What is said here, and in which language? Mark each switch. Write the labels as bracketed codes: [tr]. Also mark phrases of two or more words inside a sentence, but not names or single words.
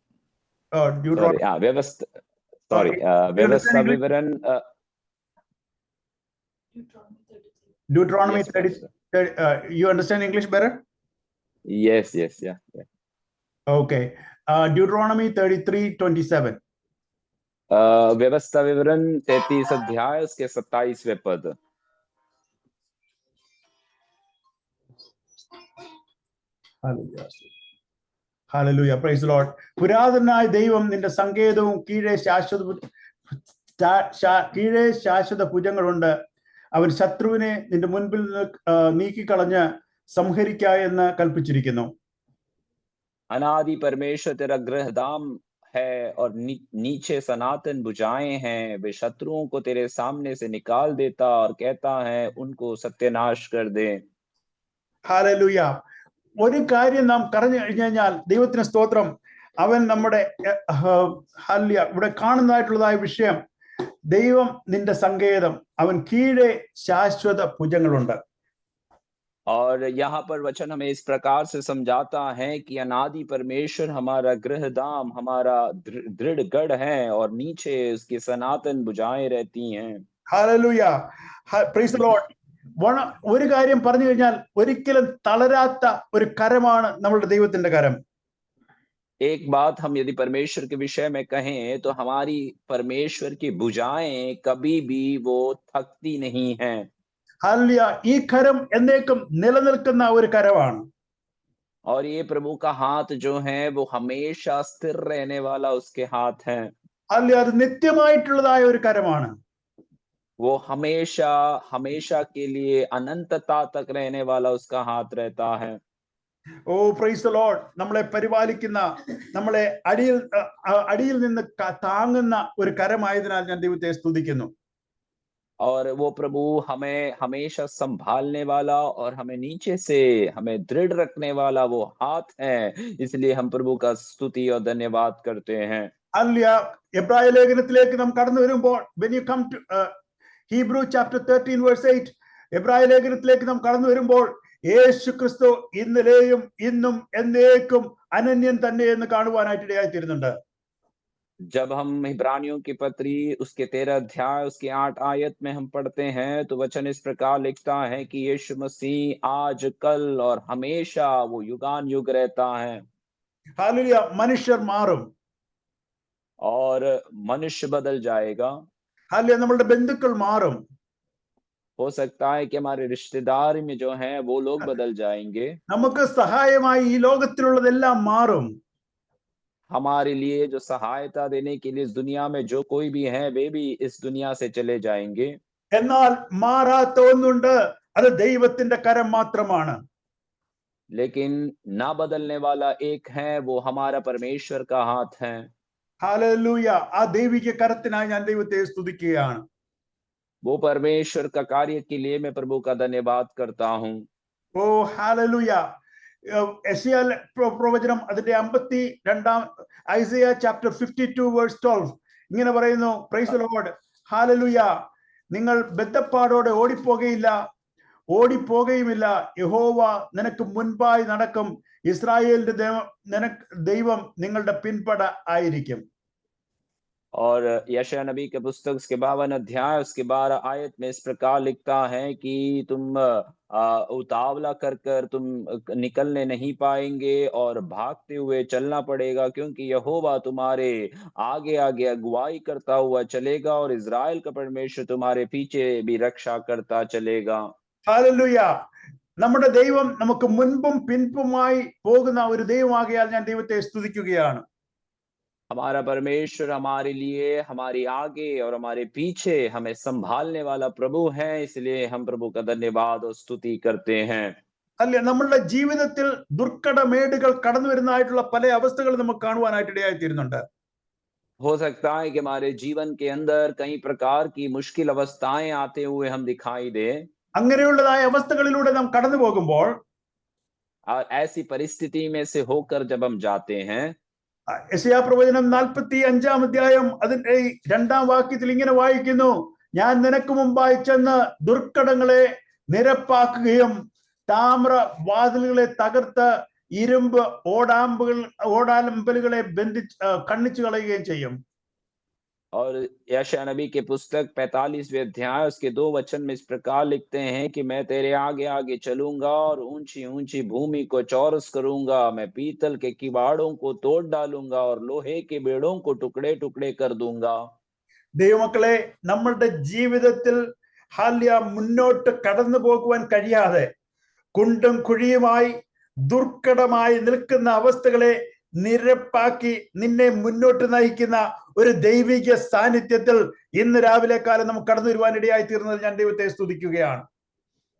[hi] व्यवस्था विवरण [en] Deuteronomy 30. You understand English better? Yes, yeah. Okay. Deuteronomy 33:27. [hi] व्यवस्था विवरण 33 अध्याय उसके 27वें पद। [en] Hallelujah. Praise the Lord. [ml] പുരാതനായ ദൈവം നിന്റെ സങ്കേതവും കീഴെ ശാശ്വത ഭുജങ്ങളുണ്ട്. അവൻ ശത്രുവിനെ നിന്റെ മുൻപിൽ നിന്ന് നീക്കിക്കളഞ്ഞ് സംഹരിക്ക എന്ന് കൽപ്പിച്ചിരിക്കുന്നു. [hi] अनादि परमेश्वर तेरा गृहधाम है और नीचे सनातन भुजाएं हैं। वे शत्रुओं को तेरे सामने से निकाल देता और कहता है उनको सत्यानाश कर दे। हालेलुया. [ml] ഒരു കാര്യം നാം പറഞ്ഞു കഴിഞ്ഞാൽ ദൈവത്തിന് സ്തോത്രം, അവൻ നമ്മുടെ ഹല്യ ഇവിടെ കാണുന്നതായിട്ടുള്ളതായ വിഷയം, ദൈവം നിന്റെ സങ്കേതം, അവൻ കീഴെ ശാശ്വത ഭുജങ്ങളുണ്ട്. [hi] और यहाँ पर वचन हमें इस प्रकार से समझाता है कि अनादि परमेश्वर हमारा गृहधाम, हमारा दृढ़ गढ़ है और नीचे उसकी सनातन भुजाएं रहती हैं. [en] ഹല്ലേലൂയ, Praise the Lord. [ml] ഒരു കാര്യം പറഞ്ഞു കഴിഞ്ഞാൽ ഒരിക്കലും തളരാത്ത ഒരു കരമാണ് നമ്മളുടെ ദൈവത്തിന്റെ കരം. [hi] एक बात हम यदि परमेश्वर के विषय में कहें तो हमारी परमेश्वर की भुजाएं कभी भी वो थकती नहीं हैं. [ml] ഹല്ലേലൂയ, ഈ കരം എന്നേക്കും നിലനിൽക്കുന്ന ഒരു കരമാണ്. [hi] और ये प्रभु का हाथ जो है वो हमेशा स्थिर रहने वाला उसके हाथ है. [ml] ഹല്ലേലൂയ, അത് നിത്യമായിട്ടുള്ളതായ ഒരു കരമാണ്. [hi] वो हमेशा हमेशा के लिए अनंतता तक रहने वाला उसका हाथ रहता है. [en] Oh Praise the Lord. [ml] നമ്മളെ പരിപാലിക്കുന്ന, നമ്മളെ അടിയിൽ നിന്ന് താങ്ങുന്ന ഒരു കരമായതിനാൽ ഞാൻ ദൈവത്തെ സ്തുതിക്കുന്നു. [hi] और वो प्रभु हमें हमेशा संभालने वाला और हमें नीचे से हमें दृढ़ रखने वाला वो हाथ है, इसलिए हम प्रभु का स्तुति और धन्यवाद करते हैं. [ml] ഹല്ലേലൂയ. എബ്രായ ലേഖനത്തിലേക്ക് നാം കടന്നു വരുമ്പോൾ, [en] when you come to Hebrew chapter 13 verse 8, [ml] എബ്രായ ലേഖനത്തിലേക്ക് നാം കടന്നു വരുമ്പോൾ യേശു ക്രിസ്തു ഇന്നലെയും ഇന്നും എന്നേക്കും അനന്യൻ തന്നെ എന്ന് കാണുവാനായിട്ട് ഇടയായിത്തീരുന്നുണ്ട്. [hi] जब हम इब्रानियों की पत्री उसके 13 अध्याय उसके 8 आयत में हम पढ़ते हैं तो वचन इस प्रकार लिखता है कि यीशु मसीह आज, कल और हमेशा वो युगान युग रहता है. हालेलुया. मनुष्य मारुम और मनुष्य बदल जाएगा. हालेलुया. [ml] നമ്മളുടെ ബന്ധുക്കൾ മാറും. [hi] हो सकता है कि हमारे रिश्तेदार में जो हैं वो लोग बदल जाएंगे. [ml] നമുക്ക് സഹായമായി ഈ ലോകത്തിലുള്ളതെല്ലാം മാറും. [hi] हमारे लिए जो सहायता देने के लिए इस दुनिया में जो कोई भी है वे भी इस दुनिया से चले जाएंगे. [ml] എന്നാൽ മാറാത്ത ഒന്നുണ്ട്, അത് ദൈവത്തിന്റെ കരം മാത്രമാണ്. [hi] लेकिन ना बदलने वाला एक है, वो हमारा परमेश्वर का हाथ है. हालेलुയ. [ml] ആ ദൈവിക കരത്തിനായി ഞാൻ ദൈവത്തെ സ്തുതിക്കുകയാണ്. [hi] वो परमेश्वर का कार्य के लिए मैं प्रभु का धन्यवाद करता हूँ. ഓ हालेलुയ. [ml] യെശയ്യാ പ്രവചനം അതിന്റെ 52 [en] Isaiah chapter 52 verse 12 [ml] ഇങ്ങനെ പറയുന്നു. [en] Praise the Lord. [ml] ഹാലലുയ. നിങ്ങൾ ബദ്ധപ്പാടോടെ ഓടിപ്പോകുകയുമില്ല. യഹോവ നിനക്ക് മുൻപായി നടക്കും. ഇസ്രായേലിന്റെ ദൈവം നിങ്ങളുടെ പിൻപട ആയിരിക്കും. [hi] और यशायाह नबी के पुस्तक उसके 52 अध्याय उसके 12 आयत में इस प्रकार लिखता है कि तुम उतावला कर तुम निकलने नहीं पाएंगे और भागते हुए चलना पड़ेगा, क्योंकि यहोवा तुम्हारे आगे आगे अगुवाई करता हुआ चलेगा और इज़राइल का परमेश्वर तुम्हारे पीछे भी रक्षा करता चलेगा. हालेलुയ. [ml] നമ്മുടെ ദൈവം നമുക്ക് മുൻപും പിൻപുമായി പോകുന്ന ഒരു ദൈവമാകിയാൽ ഞാൻ ദൈവത്തെ സ്തുതിക്കുകയാണ്. [hi] हमारा परमेश्वर हमारे लिए, हमारे आगे और हमारे पीछे हमें संभालने वाला प्रभु है, इसलिए हम प्रभु का धन्यवाद और स्तुति करते हैं. [ml] അല്ലേ, നമ്മളുടെ ജീവിതത്തിൽ ദുർഘടമേടുകൾ കടന്നു വരുന്നതായിട്ടുള്ള പല അവസ്ഥകൾ നമുക്ക് കാണുവാനായിട്ട് ഇടയായിത്തീരുന്നുണ്ട്. [hi] हो सकता है कि हमारे जीवन के अंदर कई प्रकार की मुश्किल अवस्थाएं आते हुए हम दिखाई दे. [ml] അങ്ങനെയുള്ളതായ അവസ്ഥകളിലൂടെ നാം കടന്നു പോകുമ്പോൾ, [hi] और ऐसी परिस्थिति में से होकर जब हम जाते हैं, [ml] യെശയ്യാ പ്രവചനം 45 അധ്യായം അതിന്റെ 2 വാക്യത്തിൽ ഇങ്ങനെ വായിക്കുന്നു. ഞാൻ നിനക്ക് മുമ്പായി ചെന്ന് ദുർഘടങ്ങളെ നിരപ്പാക്കുകയും താമ്ര വാതിലുകളെ തകർത്ത് ഇരുമ്പ് ഓടാലമ്പലുകളെ ഖണ്ഡിച്ചു കളയുകയും ചെയ്യും. [hi] और यशायाह नबी के पुस्तक 45वें अध्याय उसके 2 वचन में इस प्रकार लिखते हैं कि मैं तेरे आगे आगे चलूंगा और ऊंची ऊंची भूमि को चौरस करूंगा. मैं पीतल के किवाड़ों को तोड़ डालूंगा और लोहे के बेड़ों को टुकड़े टुकड़े कर दूंगा. [ml] ദൈവമക്കളെ, നമ്മളുടെ ജീവിതത്തിൽ ഹാല്യ മുന്നോട്ട് കടന്നു പോകുവാൻ കഴിയാതെ കുണ്ടും കുഴിയുമായി ദുർഘടമായി നിൽക്കുന്ന അവസ്ഥകളെ നിരപ്പാക്കി നിന്നെ മുന്നോട്ട് നയിക്കുന്ന ഒരു ദൈവിക സാന്നിധ്യത്തിൽ ഇന്ന് രാവിലെ കാലം നമുക്ക് കടന്നു വരുവാൻ ഇടയായി തീർന്നത് ഞാൻ ദൈവത്തെ സ്തുതിക്കുകയാണ്.